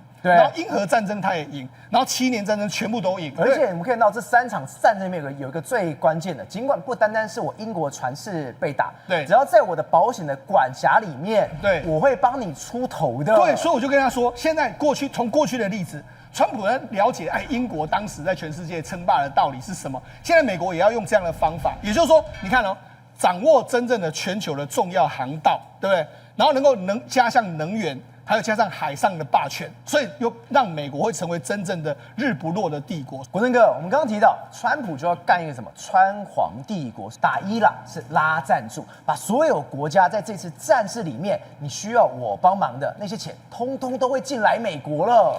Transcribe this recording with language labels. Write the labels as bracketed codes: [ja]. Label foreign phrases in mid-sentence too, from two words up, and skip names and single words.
[zh] 對，然後英荷戰爭他也贏，然後7年戰爭全部都贏，而且我們看到這3場戰爭裡面有一個最關鍵的，儘管不單單是我英國船是被打，對，只要在我的保險的管轄裡面，對，我會幫你出頭的。對，所以我就跟他說，現在從過去的例子，川普人了解，英國當時在全世界稱霸的道理是什麼？現在美國也要用這樣的方法，也就是說，你看哦，掌握真正的全球的重要航道，對不對？然後能加上能源。還有加上海上的霸權，所以又讓美國會成為真正的日不落的帝國。國正哥，我們剛剛提到，川普就要幹一個什麼川皇帝國，打伊朗是拉贊助，把所有國家在这次戰事裡面你需要我幫忙的那些錢，通通都會進來美國了。